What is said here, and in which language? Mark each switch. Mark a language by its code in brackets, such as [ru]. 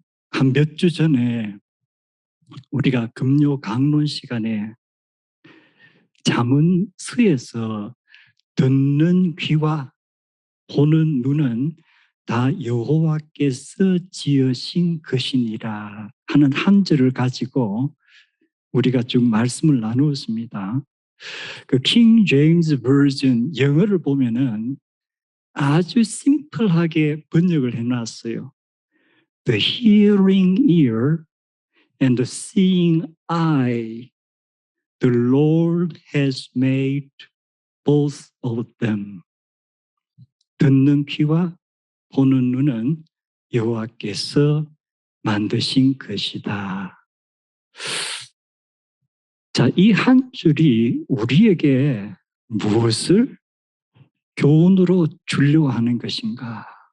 [ko] 한 몇 주 전에 우리가 금요 강론 시간에 잠언서에서 듣는 귀와 보는 눈은 다 여호와께서 지으신 것이니라 하는 한 절을 가지고 우리가 쭉 말씀을 나누었습니다. 그 킹 제임스 버전 영어를 보면은 아주 심플하게 번역을 해놨어요. [en] The hearing ear and the seeing eye, the Lord has made both of them. [ko] 듣는 귀와 보는 눈은 여호와께서 만드신 것이다. 자, 이 한 줄이 우리에게 무엇을 교훈으로 주려고 하는 것인가?